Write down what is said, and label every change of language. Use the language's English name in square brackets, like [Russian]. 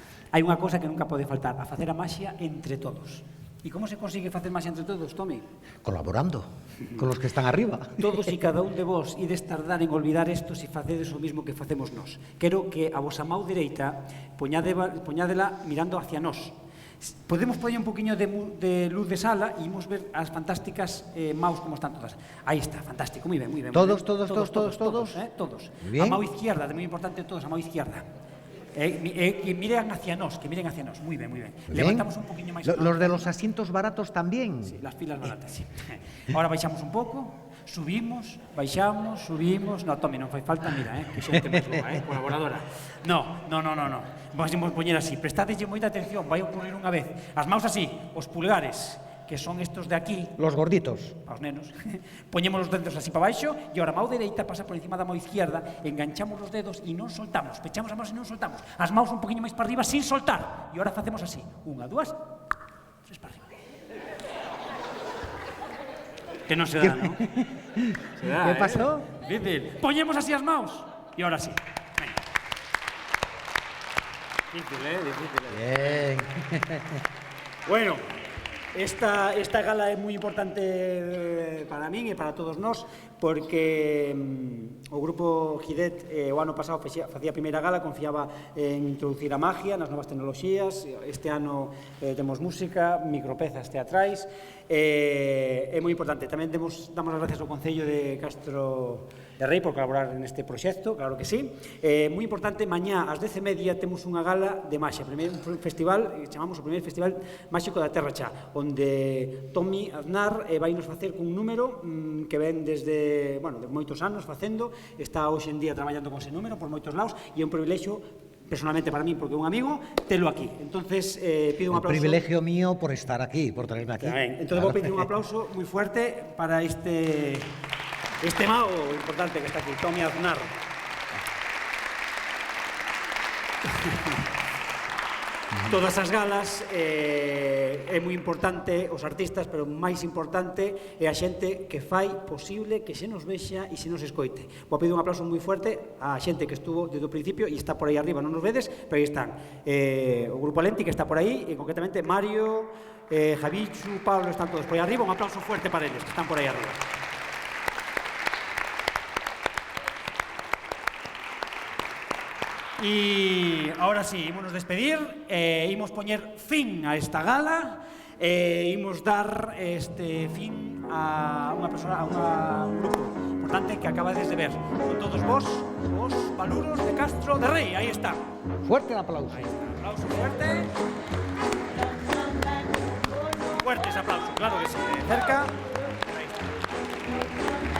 [Galician] Hai unha cosa que nunca pode faltar, a facer a maxia entre todos. E como se consigue facer maxia entre todos, Tomi? [Spanish] Colaborando con los que están arriba. [Galician] Todos e cada un de vos ides tardar en olvidar isto se facedes o mismo que facemos nós. Quero que a vosa mau dereita poñádela mirando hacia nós. Podemos poñer un poquinho de luz de sala e imos ver as fantásticas maus como están todas. Aí está, fantástico, moi ben, moi ben. Todos. Todos. A mau izquierda, de moi importante todos, a mau izquierda. Que miren hacia nós, moi ben, moi ben. Levantamos un poquinho máis. [Spanish] Los de los asientos baratos también. Sí, las filas baratas, sí. [Galician] Ahora baixamos un pouco, subimos, baixamos, subimos. No, Tomi, non fai falta, mira, que xente máis boa, colaboradora. No. Vamos poñer así, prestadelle moita atención, vai ocurrir unha vez. As maus así, os pulgares, que son estos de aquí. [Spanish] Los gorditos. [Galician] Aos nenos. Poñemos os dedos así para baixo e ahora a mão dereita pasa por encima da mão izquierda, enganchamos os dedos e non soltamos. Pechamos a mão e non soltamos. As maus un poquinho máis para arriba sin soltar. E ahora facemos así. 1, 2, 3 para arriba. Que non se dá, non? Se dá, [Spanish] ¿Qué pasó? [Galician] Difícil. Poñemos así as maus. E ahora sí. Venga. Difícil, difícil. [Spanish] Bien. [Galician] Bueno. Esta gala é moi importante para min e para todos nós porque o grupo Gidet o ano pasado facía a primeira gala, confiaba en introducir a magia nas novas tecnoloxías. Este ano temos música, micropezas teatrais, é moi importante. Tamén damos as gracias ao Concello de Castro de Rei por colaborar neste proxecto, claro que sí. Moi importante, mañá ás 10:30 temos unha gala de maxia, un festival, chamamos o primeiro Festival Máxico da Terra Chá, onde Tommy Aznar vai nos facer cun número que ven desde, bueno, de moitos anos facendo, está hoxe en día traballando con ese número por moitos lados, e é un privilexio personalmente para mí, porque é un amigo, telo aquí. Entonces, pido un aplauso. [Spanish] El privilegio mío por estar aquí, por traerme aquí. [Galician] Entonces, vou pedir un aplauso moi fuerte para este mago importante que está aquí, Tommy Aznar. Todas as galas é moi importante os artistas, pero máis importante é a xente que fai posible que se nos vexa e se nos escoite. Vou pedir un aplauso moi fuerte á xente que estuvo desde o principio e está por aí arriba, non nos vedes, pero aí están. O Grupo Lenti que está por aí, e concretamente Mario, Javichu, Pablo, están todos por aí arriba. Un aplauso fuerte para eles que están por aí arriba. E ahora sí, ímonos despedir, imos poñer fin a esta gala, imos dar fin a unha persona, a un grupo importante que acabades de ver. Con todos vos, os Valuros de Castro de Rei, aí está. [Spanish] Fuerte el aplauso. Ahí está, aplauso fuerte. Fuerte ese aplauso, claro que sí, cerca. Ahí está.